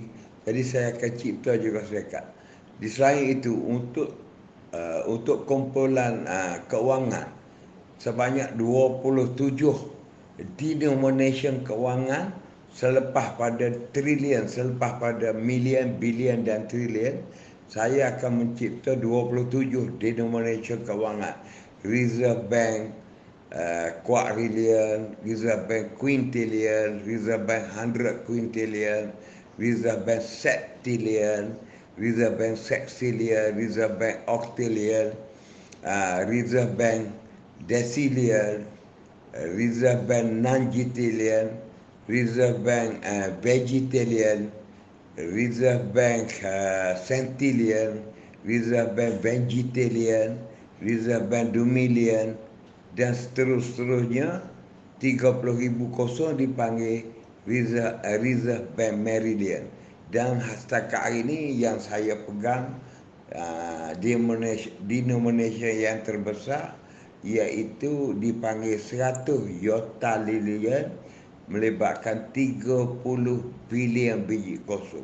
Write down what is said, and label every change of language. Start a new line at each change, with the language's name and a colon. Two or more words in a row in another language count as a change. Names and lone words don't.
Malay: Jadi saya akan cipta juga syarikat. Di selain itu, untuk kumpulan keuangan sebanyak 27 denomination keuangan, selepas pada trilion, selepas pada million, billion dan trilion, saya akan mencipta 27 denomination keuangan.
English: Reserve Bank quadrillion, Reserve Bank quintillion, Reserve Bank 100 quintillion, Reserve Bank septillion, Reserve Bank sextillion, Reserve Bank octillion, Reserve Bank decillion, Reserve Bank nongetillion, Reserve Bank vegetarian, Reserve Bank centillion, Reserve Bank vegetarian, Reserve Bank 2 million,
Malay: dan seterusnya 30,000 kosong dipanggil Reserve Bank Meridian. Dan setakat hari ini yang saya pegang denomination yang terbesar iaitu dipanggil 100 yotalian, melibatkan 30 bilion biji kosong.